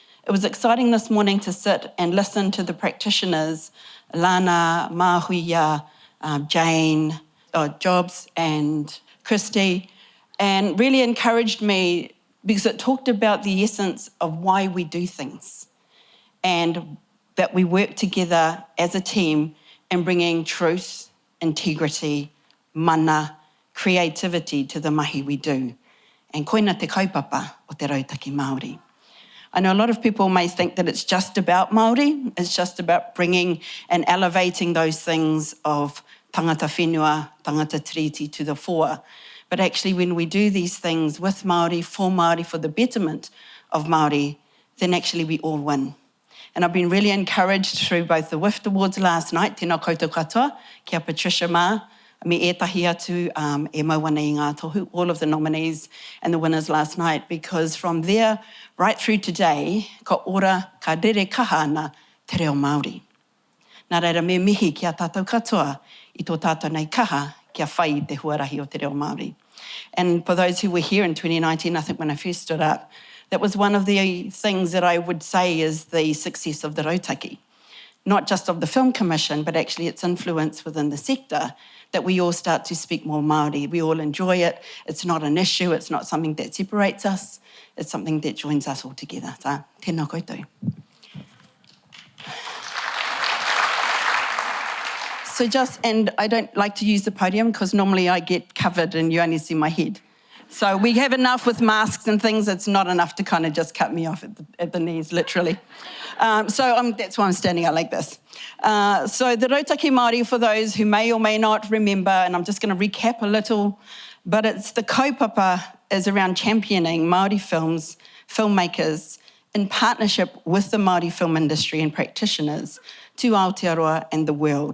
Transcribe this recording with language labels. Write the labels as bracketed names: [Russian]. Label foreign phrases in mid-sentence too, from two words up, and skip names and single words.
[English] It was exciting this morning to sit and listen to the practitioners, Lana, Mahuia, Jane, Jobs and Christy, and really encouraged me because it talked about the essence of why we do things and that we work together as a team in bringing truth, integrity, mana, creativity to the mahi we do. [Māori] And koina te kaupapa o te rautaki Māori. [English] I know a lot of people may think that it's just about Māori, it's just about bringing and elevating those things of [Māori] tangata whenua, tangata tiriti [English] to the fore. But actually when we do these things with Māori, for the betterment of Māori, then actually we all win. And I've been really encouraged through both the WIFT Awards last night, [Māori] tēnā koutou katoa, kia Patricia Ma, me ētahi atu, e mauana i ngā tohu, [English] all of the nominees and the winners last night, because from there right through today, [Māori] ka ora, ka rere kaha ana te reo Māori. Nā reira me mihi kia tātou katoa, i tō tātou nei kaha, kia whai te huarahi o te reo Māori. [English] And for those who were here in 2019, I think when I first stood up, that was one of the things that I would say is the success of the Rautaki. Not just of the Film Commission, but actually its influence within the sector, that we all start to speak more Māori. We all enjoy it. It's not an issue. It's not something that separates us. It's something that joins us all together. [Māori] Tā, tēnā koutou. [English] So and I don't like to use the podium because normally I get covered and you only see my head. So we have enough with masks and things. It's not enough to kind of just cut me off at the knees, literally. That's why I'm standing out like this. So the [Māori] Rautaki Māori, [English] for those who may or may not remember, and I'm just going to recap a little, but it's the kaupapa is around championing Māori films, filmmakers, in partnership with the Māori film industry and practitioners to Aotearoa and the world.